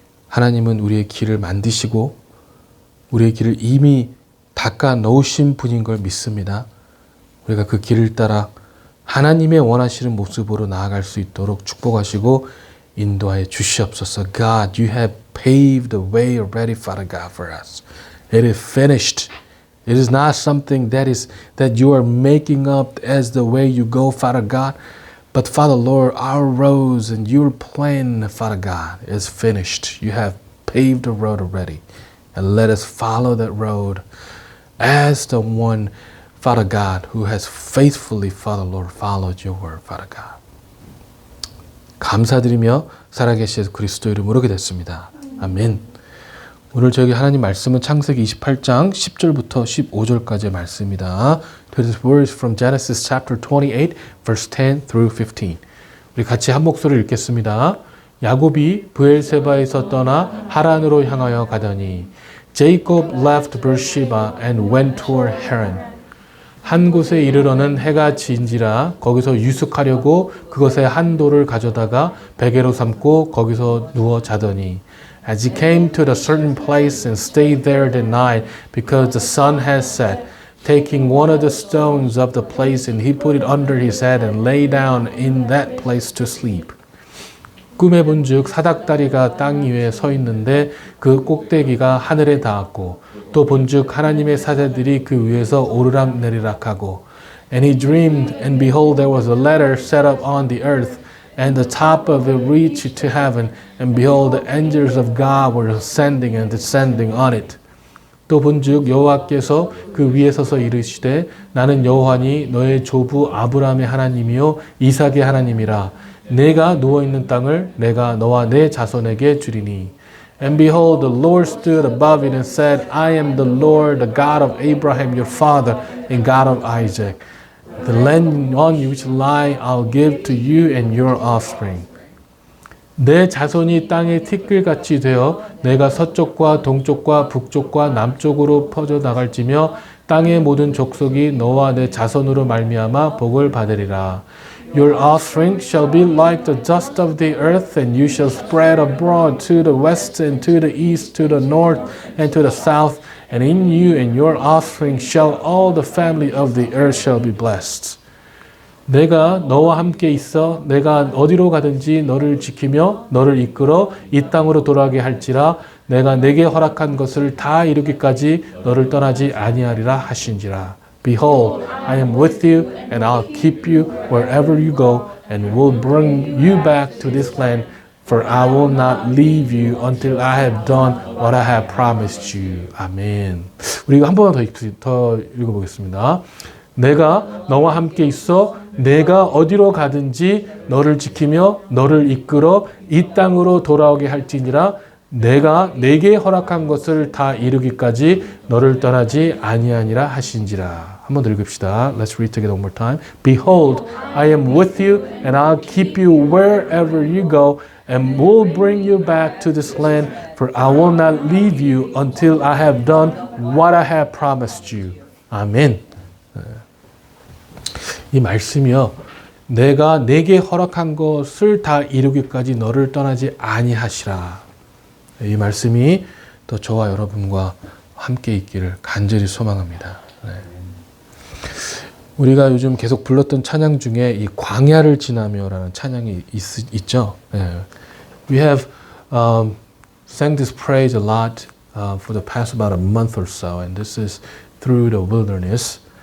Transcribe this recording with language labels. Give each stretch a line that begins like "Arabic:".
Korean: 하나님은 우리의 길을 만드시고 우리의 길을 이미 닦아 놓으신 분인 걸 믿습니다. 우리가 그 길을 따라 하나님의 원하시는 모습으로 나아갈 수 있도록 축복하시고 인도하여 주시옵소서.
English: God, you have paved the way already, Father God, for us. It is finished. It is not something that you are making up as the way you go, Father God. But Father Lord, our roads and your plan, Father God, is finished. You have paved the road already. And let us follow that road as the one, Father God, who has faithfully, Father Lord, followed your word, Father God.
Korean: 감사드리며 살아계신 그리스도 이름으로 기도했습니다. 아멘. 오늘 저에게 하나님 말씀은 창세기 28장 10절부터 15절까지의 말씀입니다.
English: This words from Genesis chapter 28, verse 10 through 15.
Korean: 우리 같이 한 목소리를 읽겠습니다. 야곱이 브엘세바에서 떠나 하란으로 향하여 가더니
English: Jacob left Beersheba and went toward Haran.
Korean: 한 곳에 이르러는 해가 진지라 거기서 유숙하려고 그것에 한 돌을 가져다가 베개로 삼고 거기서 누워 자더니
English: As he came to a certain place and stayed there that night because the sun had set, taking one of the stones of the place and he put it under his head and lay down in that place to sleep.
Korean: 꿈에 본즉 사닥다리가 땅 위에 서 있는데 그 꼭대기가 하늘에 닿았고 또 본즉 하나님의 사자들이 그 위에서 오르락 내리락 하고
English: And he dreamed and behold there was a ladder set up on the earth and the top of it reached to heaven and behold the angels of God were ascending and descending on it.
Korean: 또 본즉 여호와께서 그 위에 서서 이르시되 나는 여호와니 너의 조부 아브라함의 하나님이요 이삭의 하나님이라 내가 누워있는 땅을 내가 너와 내 자손에게 주리니.
English: And behold, the Lord stood above it and said, I am the Lord, the God of Abraham your father, and God of Isaac. The land on which lie I'll give to you and your offspring.
Korean: 내 자손이 땅의 티끌같이 되어 내가 서쪽과 동쪽과 북쪽과 남쪽으로 퍼져 나갈지며 땅의 모든 족속이 너와 내 자손으로 말미암아 복을 받으리라.
English: Your offspring shall be like the dust of the earth, and you shall spread abroad to the west and to the east, to the north and to the south. And in you and your offspring shall all the family of the earth shall be blessed.
Korean: 내가 너와 함께 있어 내가 어디로 가든지 너를 지키며 너를 이끌어 이 땅으로 돌아가게 할지라 내가 내게 허락한 것을 다 이루기까지 너를 떠나지 아니하리라 하신지라.
English: Behold, I am with you, and I'll keep you wherever you go, and will bring you back to this land, for I will not leave you until I have done what I have promised you.
Korean: 아멘. 우리가 한 번만 더 읽어보겠습니다. 내가 너와 함께 있어 내가 어디로 가든지 너를 지키며 너를 이끌어 이 땅으로 돌아오게 할지니라. 내가 내게 허락한 것을 다 이루기까지 너를 떠나지 아니하니라 하신지라. 한번 더 읽읍시다.
English: Let's read together one more time. Behold, I am with you, and I'll keep you wherever you go, and will bring you back to this land, for I will not leave you until I have done what I have promised you.
Korean: 아멘. 이 말씀이요. 내가 내게 허락한 것을 다 이루기까지 너를 떠나지 아니하시라. 이 말씀이 또 저와 여러분과 함께 있기를 간절히 소망합니다. 네. 우리가 요즘 계속 불렀던 찬양 중에 이 광야를 지나며라는 찬양이 있죠. 네.
English: We have sang this praise a lot for the past about a month or so, and this is through the wilderness.